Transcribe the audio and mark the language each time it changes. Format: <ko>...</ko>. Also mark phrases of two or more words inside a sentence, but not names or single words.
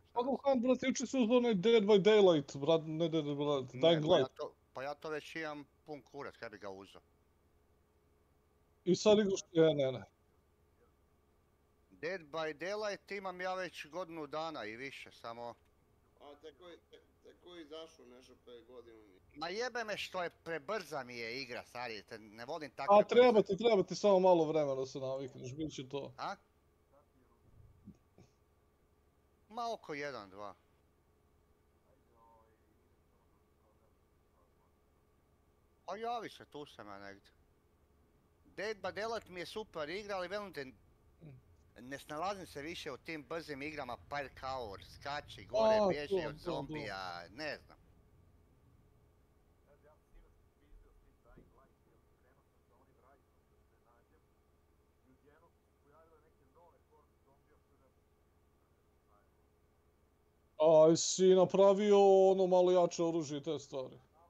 <hr>Pa Luhan, brate, juče su uzeli onaj Dead by Daylight, brat, ne Dead by Daylight, Dying Light. Pa ja to već imam pun kurac, kaj bi ga uzeo. I sad igraš, ne. Dead by Daylight imam ja već godinu dana i više, samo... A tako je izašao nešto pre godinu. Ma jebe me što je prebrza mi je igra, stari, ne volim takve... A treba ti samo malo vremena da se navikneš, bit će to. A? Ma oko 1-2. Pa javi se, tu sam ja negdje. Dead by Daylight mi je super igra, ali velim te, ne snalazim se više u tim brzim igrama, parkour, skači, gore, bježi od zombija, ne znam. A si napravio ono malo jače oružje i te stvari?</hr>